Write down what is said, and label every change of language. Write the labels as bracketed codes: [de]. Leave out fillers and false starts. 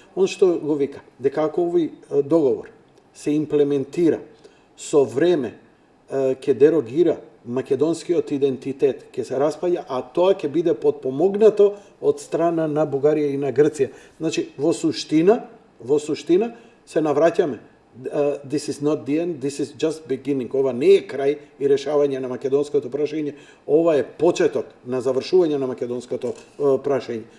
[mk] Ono što go vika, дека ако овој договор се имплементира со време, ќе дерогира македонскиот идентитет, ќе се распаѓа, а тоа ќе биде подпомогнато од страна на Бугарија и на Грција. Значи, во суштина се навраќаме. [en] This is not the end, this is just beginning. [mk] Ова не е крај и решавање на македонското прашање, ова е почеток на завршување на македонското прашање.